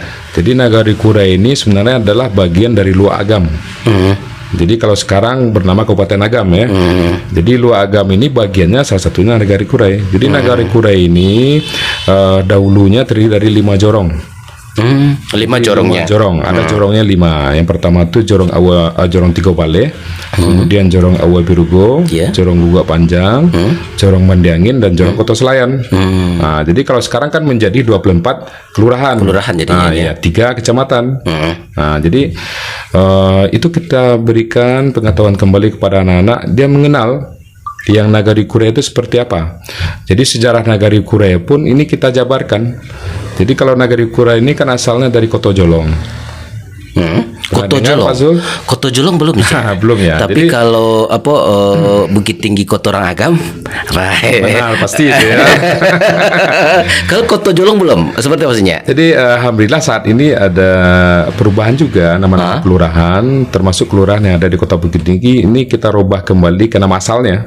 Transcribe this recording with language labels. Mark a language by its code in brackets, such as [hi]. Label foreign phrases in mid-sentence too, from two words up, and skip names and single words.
[id] Jadi Nagari Kurai ini sebenarnya adalah bagian dari Luar Agam. Jadi kalau sekarang bernama Kabupaten Agam ya. Jadi Luar Agam ini bagiannya salah satunya Nagari Kurai. Jadi Nagari Kurai ini dahulunya terdiri dari 5 jorong. 5 jorongnya. 5 jorong, ada jorongnya 5. Yang pertama itu jorong jorong Tiga Bale, kemudian jorong Awa Birugo, Iya. jorong Gugak Panjang, jorong Mandiangin dan jorong Kota Selayan. Nah, jadi kalau sekarang kan menjadi 24 kelurahan. Kelurahan jadinya, Nah, ya. ya, 3 kecamatan. Nah, jadi itu kita berikan pengetahuan kembali kepada anak-anak, dia mengenal yang Nagari Kurai itu seperti apa. Jadi sejarah Nagari Kurai pun ini kita jabarkan. Jadi kalau Nagari Kurai ini kan asalnya dari Koto Jolong. Koto dengar, Jolong. Pak Zul? Koto Jolong belum nih. Cak? Belum ya. Tapi Jadi- kalau apa Bukit Tinggi Kotorang Agam, Benar, pasti itu ya. Kalau Koto Jolong belum. Seperti apa sih Nya? Jadi alhamdulillah saat ini ada perubahan juga nama-nama kelurahan, termasuk kelurahan yang ada di Kota Bukit Tinggi ini kita rubah kembali ke nama asalnya.